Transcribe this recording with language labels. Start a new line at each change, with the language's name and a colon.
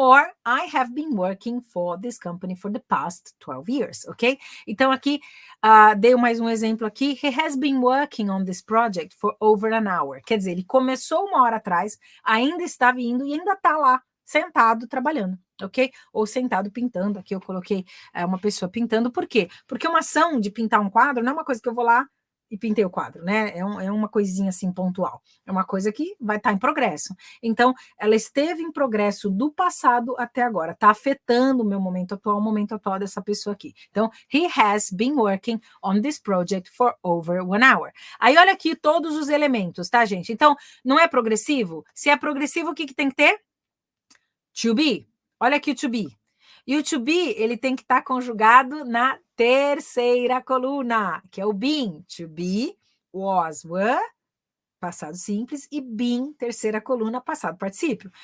English: Or I have been working for this company for the past 12 years, ok?
Portuguese: Então aqui, dei mais um exemplo aqui.
English: He has been working on this project for over an hour.
Portuguese: Quer dizer, ele começou 1 hora atrás, ainda está vindo e ainda está lá, sentado, trabalhando, ok? Ou sentado pintando. Aqui eu coloquei uma pessoa pintando. Por quê? Porque uma ação de pintar um quadro não é uma coisa que eu vou lá e pintei o quadro, né? É uma coisinha assim pontual. É uma coisa que vai estar em progresso. Então, ela esteve em progresso do passado até agora. Está afetando o momento atual dessa pessoa aqui. Então, he has been working on this project for over 1 hour. Aí, olha aqui todos os elementos, tá, gente? Então, não é progressivo? Se é progressivo, o que tem que ter? To be. Olha aqui o to be. E o to be, ele tem que estar conjugado na terceira coluna, que é o been. To be, was, were, passado simples, e been, terceira coluna, passado particípio.